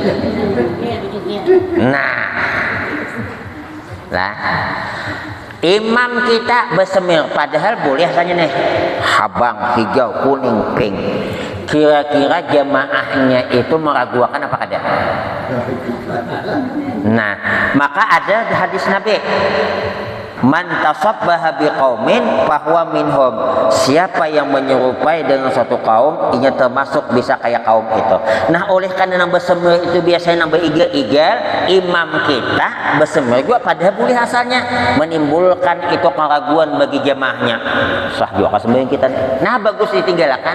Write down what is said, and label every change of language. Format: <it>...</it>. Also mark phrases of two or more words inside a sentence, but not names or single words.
<bjn>Nah, lah imam kita bersemir padahal boleh saja nih habang, hijau, kuning, pink. Kira-kira jamaahnya itu meragukan apa kada? Nah, maka ada hadis Nabi,</bjn> <ar>man tasabbaha biqaumin fahuwa minhum.</ar> <bjn>Siapa yang menyerupai dengan suatu kaum, inya termasuk bisa kayak kaum itu. Nah, oleh karena bersemir itu biasanya berigal-igal, imam kita bersemir juga padahal boleh asalnya menimbulkan itu keraguan bagi jamaahnya. Sah juga sembahyang kita. Nah, bagus ditinggalkan.</bjn>